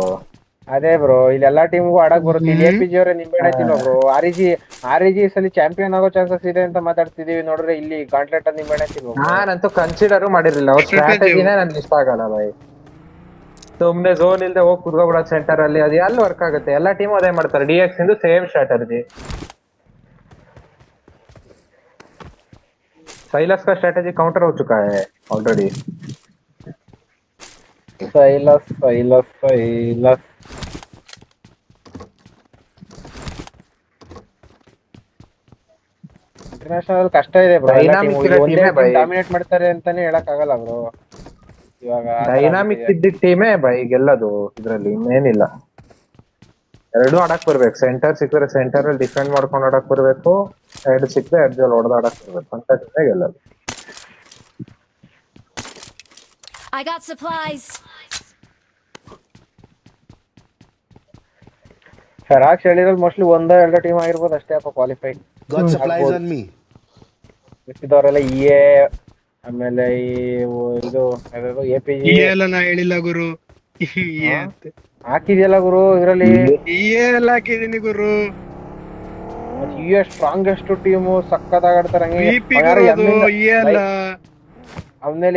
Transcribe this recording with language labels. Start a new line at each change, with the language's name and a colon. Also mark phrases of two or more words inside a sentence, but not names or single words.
Kannada: ಅದೇ ಬ್ರೋ ಇಲ್ಲಿ ಎಲ್ಲಾ ಟೀಮ್ಗೂ ಆಡಕ್ ಬರುತ್ತೆ ಇಲ್ಲಿ ಎಪಿಜಿ ಅವರೇ ನಿಂಬೆ ಹಚ್ಚಿಲ್ಲ ಬ್ರೋ ಆರ್.ಇ.ಜಿ ಸಲಿ ಚಾಂಪಿಯನ್ ಆಗೋ ಚಾನ್ಸಸ್ ಇದೆ ಅಂತ ಮಾತಾಡ್ತಿದೀವಿ ನೋಡ್ರೆ ಇಲ್ಲಿ ಕಾಂಟ್ರಾಕ್ಟ್ ಅಲ್ಲಿ ನಿಂಬೆ ಹಚ್ಚಿಲ್ಲ ನಾನಂತೂ ಕನ್ಸಿಡರ್ ಮಾಡಿರ್ಲಿಲ್ಲ ಅವ್ರ ಸ್ಟ್ರಾಟಜಿನೇ ನನ್ಗೆ ಇಷ್ಟ ಆಗಲ್ಲ ಬಾಯ್ ಸುಮ್ನೆ ಝೋನ್ ಇಲ್ದೆ ಹೋಗಿ ಕುತ್ಕೊಬಿಡೋದು ಸೆಂಟರ್ ಅಲ್ಲಿ ಅದು ಎಲ್ಲಿ ವರ್ಕ್ ಆಗುತ್ತೆ ಎಲ್ಲಾ ಟೀಮ್ ಅದೇ ಮಾಡ್ತಾರೆ ಡಿಎಕ್ಸ್ ಇಂದು
English: same strategy
Hindi: साइलस का स्ट्रेटेजी काउंटर हो चुका है ऑलरेडी
Kannada: साइलस ಇಂಟರ್ನ್ಯಾಷನಲ್ ಕಷ್ಟ ಇದೆ ಬ್ರೋ ಡಾಮಿನೇಟ್ ಮಾಡ್ತಾರೆ ಅಂತಾನೆ ಹೇಳಕ್ ಆಗಲ್ಲ ಬ್ರೋ ಇವಾಗ ಡೈನಾಮಿಕ್ ಇದ್ದ ಟೀಮೇ ಬೈ ಗೆಲ್ಲೋದು ಇದ್ರಲ್ಲಿ ಇನ್ನೇನಿಲ್ಲ ಎರಡು ಆಡಕ್ ಬರ್ಬೇಕು ಸೆಂಟರ್ ಸಿಕ್ಕರೆ ಸೆಂಟರ್ ಅಲ್ಲಿ ಡಿಫೆಂಡ್ ಮಾಡ್ಕೊಂಡು ಆಡಕ್ ಬರ್ಬೇಕು ಎರಡು ಸಿಕ್ಕರೆ ಎಡ್ಜ್ ಅಲ್ಲಿ ಹೊಡೆದು ಆಡಕ್ ಬರ್ಬೇಕು ಅಂತ ಟೀಮೇ ಗೆಲ್ಲೋದು
English: I got supplies.
Kannada: ಫರಾಕ್ ಹೇಳಿರೋದು ಮೋಸ್ಟ್ಲಿ 1-2 ಟೀಮ್ ಆಗಿರ್ಬೋದು ಅಷ್ಟೇ ಅಪ್ಪ ಕ್ವಾಲಿಫೈ
English: got supplies on me
Kannada: ಮಿಕ್ಕಿದವರೆಲ್ಲ ಇಎ ಆಮೇಲೆ ಇದು ಎಪಿಜಿ ಎಲ್ಲ ನಾ ಹೇಳಿಲ್ಲ ಗುರು ಹಾಕಿದ್ಯಲ್ಲ ಗುರು ಇದ್ರಲ್ಲಿ ಎಲ್ಲ ಹಾಕಿದೀನಿ ಗುರು
English: US strongest team
Kannada: ಸಕ್ಕತ್ತಾಗಿ ಆಡ್ತಾರೆ ಆಮೇಲೆ